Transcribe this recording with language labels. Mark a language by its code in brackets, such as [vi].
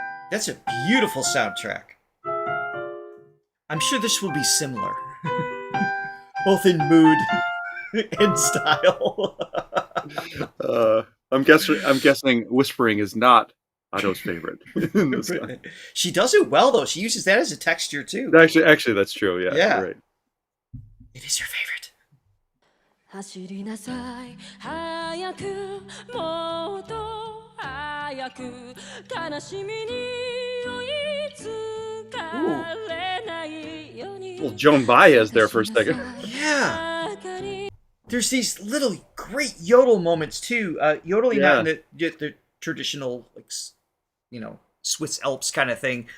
[en] That's a beautiful soundtrack. I'm sure this will be similar, both in mood and style. I'm guessing whispering is not Otto's favorite. She does it well, though. She uses that as a texture too. Actually, that's true. Yeah. Yeah. Right. It is her favorite. [ja] 走りなさい早くもっと早く悲しみに追いつかれないように [en] Well, Joan Baez there for a second. Yeah. There's these little great yodel moments too. Yodeling not in the traditional, like, Swiss Alps kind of thing.